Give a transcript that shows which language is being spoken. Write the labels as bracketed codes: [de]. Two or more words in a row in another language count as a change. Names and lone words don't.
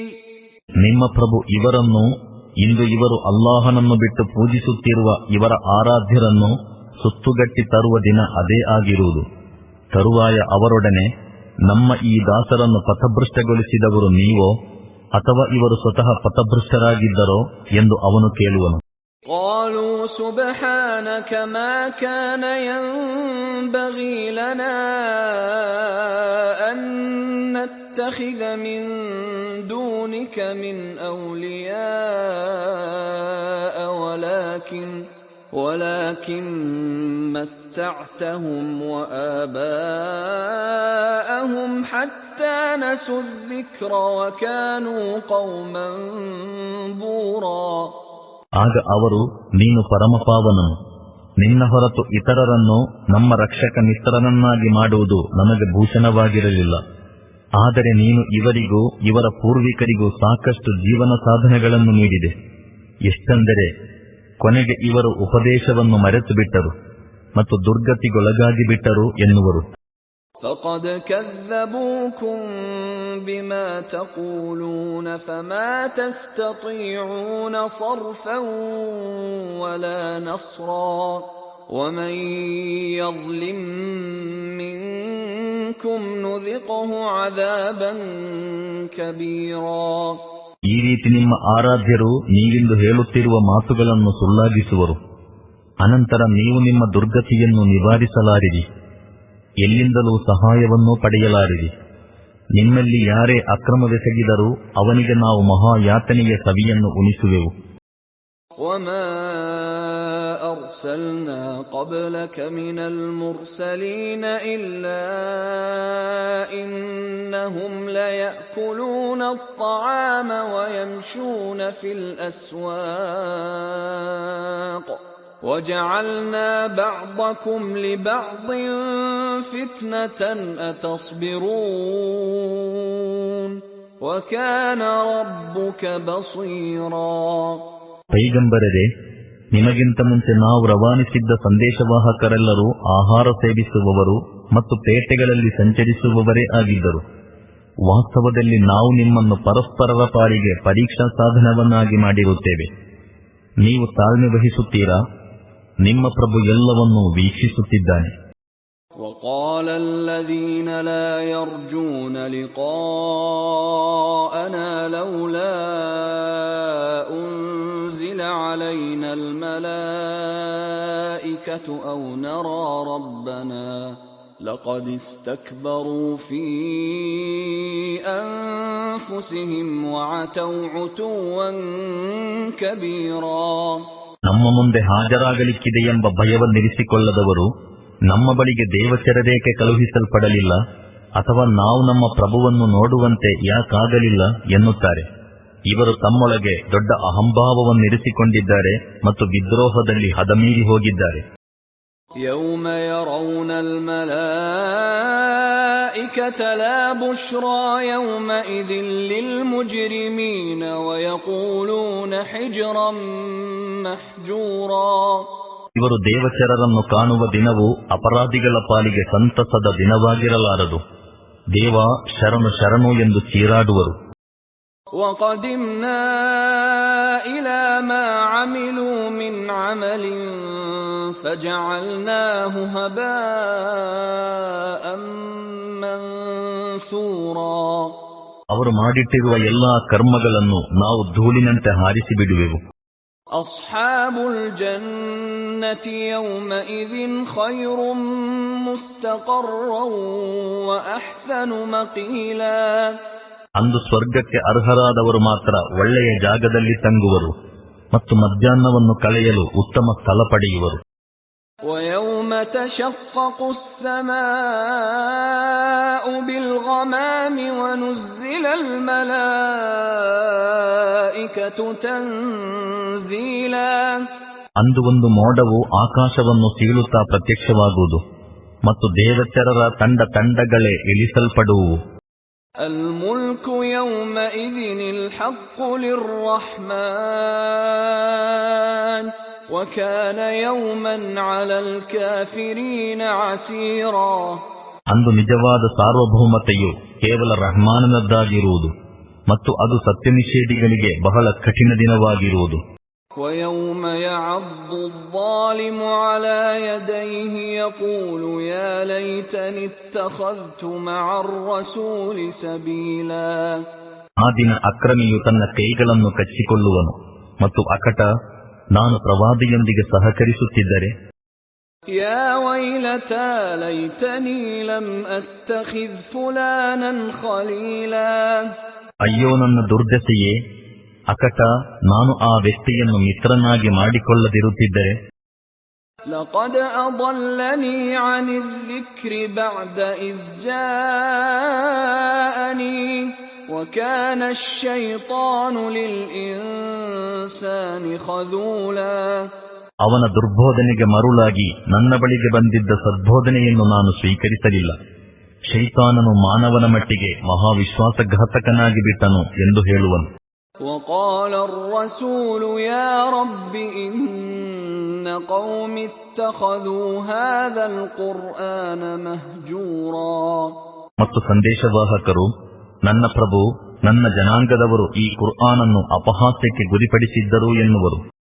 [kn] ನಿಮ್ಮ ಪ್ರಭು ಇವರನ್ನು, ಇಂದು ಇವರು ಅಲ್ಲಾಹನನ್ನು ಬಿಟ್ಟು ಪೂಜಿಸುತ್ತಿರುವ ಇವರ ಆರಾಧ್ಯರನ್ನು ಸುತ್ತುಗಟ್ಟಿ ತರುವ ದಿನ ಅದೇ ಆಗಿರುವುದು. ತರುವಾಯ ಅವರೊಡನೆ, ನಮ್ಮ ಈ ದಾಸರನ್ನು ಪಥಭ್ರಷ್ಟಗೊಳಿಸಿದವರು ನೀವೋ ಅಥವಾ ಇವರು ಸ್ವತಃ ಪಥಭ್ರಷ್ಟರಾಗಿದ್ದರೋ ಎಂದು ಅವನು ಕೇಳುವನು. [ar] قالوا سبحانك ما كان ينبغي لنا أن نتخذ من دونك من أولياء ولكن متعتهم وآباءهم حتى نسوا الذكر وكانوا قوما بورا. [kn] ಆಗ ಅವರು, ನೀನು ಪರಮಪಾವನನು, ನಿನ್ನ ಹೊರತು ಇತರರನ್ನು ನಮ್ಮ ರಕ್ಷಕ ಮಿತ್ರರನ್ನಾಗಿ ಮಾಡುವುದು ನಮಗೆ ಭೂಷಣವಾಗಿರಲಿಲ್ಲ. ಆದರೆ ನೀನು ಇವರಿಗೂ ಇವರ ಪೂರ್ವಿಕರಿಗೂ ಸಾಕಷ್ಟು ಜೀವನ ಸಾಧನೆಗಳನ್ನು ನೀಡಿದೆ. ಎಷ್ಟೆಂದರೆ ಕೊನೆಗೆ ಇವರು ಉಪದೇಶವನ್ನು ಮರೆತು ಬಿಟ್ಟರು ಮತ್ತು ದುರ್ಗತಿಗೊಳಗಾಗಿ ಬಿಟ್ಟರು ಎನ್ನುವರು. [ar] فقد كذبوكم بما تقولون فما تستطيعون صرفا ولا نصرا ومن يظلم منكم نذقه عذابا كبيرا. [kn] ಈ ರೀತಿ ನಿಮ್ಮ ಆರಾಧ್ಯರು ನೀವಿಂದು ಹೇಳುತ್ತಿರುವ ಮಾತುಗಳನ್ನು ಸುಳ್ಳಾಗಿಸುವರು. ಅನಂತರ ನೀವು ನಿಮ್ಮ ದುರ್ಗತಿಯನ್ನು ನಿವಾರಿಸಲಾರಿರಿ, ಎಲ್ಲಿಂದಲೂ ಸಹಾಯವನ್ನು ಪಡೆಯಲಾರಿರಿ. ನಿಮ್ಮಲ್ಲಿ ಯಾರೇ ಅಕ್ರಮವೆಸಗಿದರೂ ಅವನಿಗೆ ನಾವು ಮಹಾಯಾತನೆಯ ಸವಿಯನ್ನು ಉಣಿಸುವೆವು. [ar] وما أرسلنا قبلك من المرسلين إلا إنهم ليأكلون الطعام ويمشون في الأسواق وجعلنا بعضكم لبعض فتنة أتصبرون وكان ربك بصيرا. [kn] ಪೈಗಂಬರರೇ, ನಿಮಗಿಂತ ಮುಂಚೆ ನಾವು ರವಾನಿಸಿದ್ದ ಸಂದೇಶವಾಹಕರೆಲ್ಲರೂ ಆಹಾರ ಸೇವಿಸುವವರು ಮತ್ತು ಪೇಟೆಗಳಲ್ಲಿ ಸಂಚರಿಸುವವರೇ ಆಗಿದ್ದರು. ವಾಸ್ತವದಲ್ಲಿ ನಾವು ನಿಮ್ಮನ್ನು ಪರಸ್ಪರರ ಪಾಲಿಗೆ ಪರೀಕ್ಷಾ ಸಾಧನವನ್ನಾಗಿ ಮಾಡಿರುತ್ತೇವೆ. ನೀವು ತಾಳ್ಮೆ ವಹಿಸುತ್ತೀರಾ? ನಿಮ್ಮ ಪ್ರಭು ಎಲ್ಲವನ್ನೂ ವೀಕ್ಷಿಸುತ್ತಿದ್ದಾನೆ. [ar] وقال الذين لا يرجون لقاءنا لولا أنزل علينا الملائكة أو نرى ربنا لقد استكبروا في أنفسهم وعتوا عتوا كبيرا. [kn] ನಮ್ಮ ಮುಂದೆ ಹಾಜರಾಗಲಿಕ್ಕಿದೆ ಎಂಬ ಭಯವನ್ನಿರಿಸಿಕೊಳ್ಳದವರು ನಮ್ಮ ಬಳಿಗೆ ದೇವಚರರೇಕೆ ಕಳುಹಿಸಲ್ಪಡಲಿಲ್ಲ, ಅಥವಾ ನಾವು ನಮ್ಮ ಪ್ರಭುವನ್ನು ನೋಡುವಂತೆ ಯಾಕಾಗಲಿಲ್ಲ ಎನ್ನುತ್ತಾರೆ. ಇವರು ತಮ್ಮೊಳಗೆ ದೊಡ್ಡ ಅಹಂಭಾವವನ್ನಿರಿಸಿಕೊಂಡಿದ್ದಾರೆ ಮತ್ತು ವಿದ್ರೋಹದಲ್ಲಿ ಹದಮೀರಿ ಹೋಗಿದ್ದಾರೆ. [ar] يوم يرون الملائكة لا بشرى يومئذ للمجرمين ويقولون حجرا محجورا. [kn] ಇವರು ದೇವಚರರನ್ನು ಕಾಣುವ ದಿನವು ಅಪರಾಧಿಗಳ ಪಾಲಿಗೆ ಸಂತಸದ ದಿನವಾಗಿರಲಾರದು. ದೇವ ಶರಣು ಶರಣು ಎಂದು ಚೀರಾಡುವರು. [ar] وَقَدِمْنَا إِلَى مَا عَمِلُوا مِنْ عَمَلٍ فَجَعَلْنَاهُ هَبَاءً مَنْثُورًا. [kn] ಅವರು ಮಾಡಿಟ್ಟಿರುವ ಎಲ್ಲಾ ಕರ್ಮಗಳನ್ನು ನಾವು ಧೂಳಿನಂತೆ ಹಾರಿಸಿ ಬಿಡುವೆವು. [ar] أصحاب الجنة يومئذ خير مستقرا وأحسن مقيلا. [kn] ಅಂದು ಸ್ವರ್ಗಕ್ಕೆ ಅರ್ಹರಾದವರು ಮಾತ್ರ ಒಳ್ಳೆಯ ಜಾಗದಲ್ಲಿ ತಂಗುವರು ಮತ್ತು ಮಧ್ಯಾಹ್ನವನ್ನು ಕಳೆಯಲು ಉತ್ತಮ ಸ್ಥಳ ಪಡೆಯುವರು. [ar] ويوم تشقق السماء بالغمام ونزل الملائكة تنزيلا. [kn] ಅಂದು ಒಂದು ಮೋಡವು ಆಕಾಶವನ್ನು ಸೀಳುತ್ತಾ ಪ್ರತ್ಯಕ್ಷವಾಗುವುದು ಮತ್ತು ದೇವಚರರ ತಂಡಗಳೇ ಇಳಿಸಲ್ಪಡುವು. [ar] الملك يومئذ الحق للرحمن وكان يوما على الكافرين عسيرا. [kn] ಅಂದು ನಿಜವಾದ ಸಾರ್ವಭೌಮತೆಯು ಕೇವಲ ರಹಮಾನನದ್ದಾಗಿರುವುದು ಮತ್ತು ಅದು ಸತ್ಯನಿಷೇಧಿಗಳಿಗೆ ಬಹಳ ಕಠಿಣ ದಿನವಾಗಿರುವುದು. [ar] ويوم يعض الظالم على يديه يقول يا ليتني اتخذت مع الرسول سبيلا. [kn] ಆ ದಿನ ಅಕ್ರಮಿಯು ತನ್ನ ಕೈಗಳನ್ನು ಕಚ್ಚಿಕೊಳ್ಳುವನು ಮತ್ತು ಅಕಟ, ನಾನು ಪ್ರವಾದಿಯೊಂದಿಗೆ ಸಹಕರಿಸುತ್ತಿದ್ದರೆ. [ar] يا ويلتى ليتني لم أتخذ فلانا خليلا. [kn] ಅಯ್ಯೋ ನನ್ನ ದುರ್ದಶೆಯೇ, ಅಕಟ, ನಾನು ಆ ವ್ಯಕ್ತಿಯನ್ನು ಮಿತ್ರನಾಗಿ ಮಾಡಿಕೊಳ್ಳದಿರುತ್ತಿದ್ದರೆ. [ar] لقد أضلني عن الذكر بعد إذ جاءني وكان الشيطان للإنسان خذولا. [kn] ಅವನ ದುರ್ಬೋಧನೆಗೆ ಮರುಳಾಗಿ ನನ್ನ ಬಳಿಗೆ ಬಂದಿದ್ದ ಸದ್ಬೋಧನೆಯನ್ನು ನಾನು ಸ್ವೀಕರಿಸಲಿಲ್ಲ. ಶೈತಾನನು ಮಾನವನ ಮಟ್ಟಿಗೆ ಮಹಾವಿಶ್ವಾಸಘಾತಕನಾಗಿ ಬಿಟ್ಟನು ಎಂದು ಹೇಳುವನು. [ar] وقال الرسول يا رب إن قوم اتخذوا هذا القرآن مهجورا. [kn] ಮತ್ತು ಸಂದೇಶವಾಹಕರು, ನನ್ನ ಪ್ರಭು, ನನ್ನ ಜನಾಂಗದವರು ಈ ಕುರ್ಆನನ್ನು ಅಪಹಾಸ್ಯಕ್ಕೆ ಗುರಿಪಡಿಸಿದ್ದರು ಎನ್ನುವರು.